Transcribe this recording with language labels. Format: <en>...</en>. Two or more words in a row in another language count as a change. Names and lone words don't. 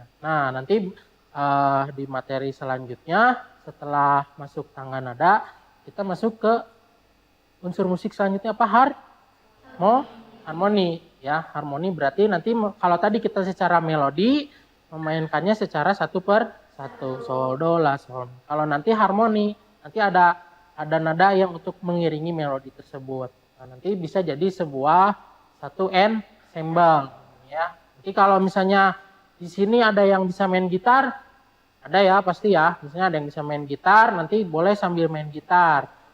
<id>Nah nanti di materi selanjutnya setelah masuk tangga nada kita masuk ke unsur musik selanjutnya apa? Harmoni ya. Harmoni berarti nanti kalau tadi kita secara melodi memainkannya secara satu per satu, sol do la sol. Kalau nanti harmoni nanti ada nada yang untuk mengiringi melodi tersebut. Nah, nanti bisa jadi sebuah satu ensemble ya. Nanti kalau misalnya di sini ada yang bisa main gitar, ada ya pasti ya, misalnya ada yang bisa main gitar, nanti boleh sambil main gitar.</id>